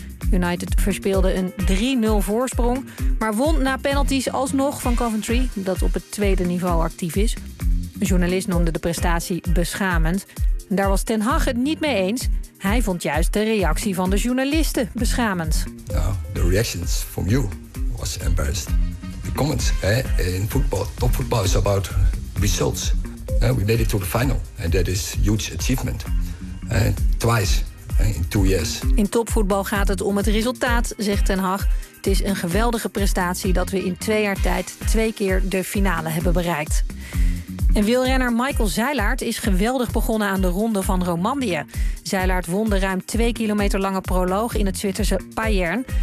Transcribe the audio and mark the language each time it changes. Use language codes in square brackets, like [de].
[nl] United verspeelde een 3-0 voorsprong, maar won na penalties alsnog van Coventry, dat op het tweede niveau actief is. Een journalist noemde de prestatie beschamend. Daar was ten Hag het niet mee eens. Hij vond juist de reactie van de journalisten beschamend. [en] The reactions from you was embarrassed. The comments in football, top football is about results. We made it to the final and that is huge achievement. Twice in 2 years. [nl] In topvoetbal gaat het om het resultaat, zegt ten Hag. Het is een geweldige prestatie dat we in 2 jaar tijd 2 keer de finale hebben bereikt. En wielrenner Michael Zeilaert is geweldig begonnen aan de ronde van Romandie. Zeilaert won de ruim 2 kilometer lange proloog in het Zwitserse Payern.